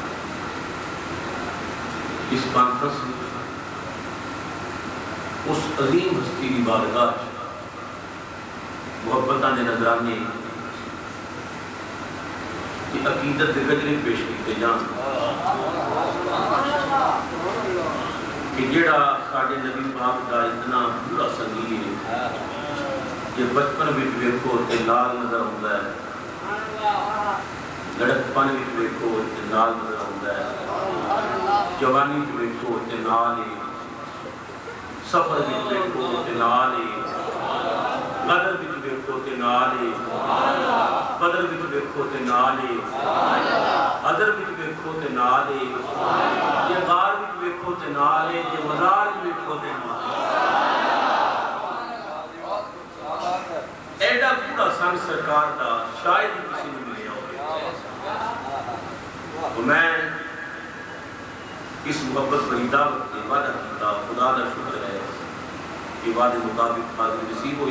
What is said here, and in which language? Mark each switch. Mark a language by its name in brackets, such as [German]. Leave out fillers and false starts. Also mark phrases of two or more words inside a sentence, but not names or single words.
[Urdu] اس کانفرنس میں اس عظیم ہستی کی بارگاہ [Punjabi] محبتاں دے نظرانے کی عقیدت کے گجرے پیش کیتے جان کہ جیڑا ساڑھے نبی پاک دا اتنا پورا سنگی ہے کہ بچپن بھی ویکھو تے لال [Urdu] نظر آتا ہے, [Punjabi] لڑکپن بھی ویکھو تے لال [Urdu] نظر آتا ہے, [Punjabi] جوانی بھی ویکھو تے لال ہے, سفر بھی ویکھو تے لال ہے, غدر بھی ویکھو تے لال ہے, قدر بھی ویکھو تے لال ہے, عذر بھی ویکھو تے لال ہے, یہ غار بھی ویکھو تے لال ہے, یہ مزار بھی ویکھو تے لال ہے. ایڈا پورا سنگ سرکار دا شاید ہی کسی نے ملے ہوگے. تو میں اس محبت بری دعوت کے وعدہ کیتا, خدا دا شکر ہے کہ وعدے مطابق حاضری نصیب ہوئی.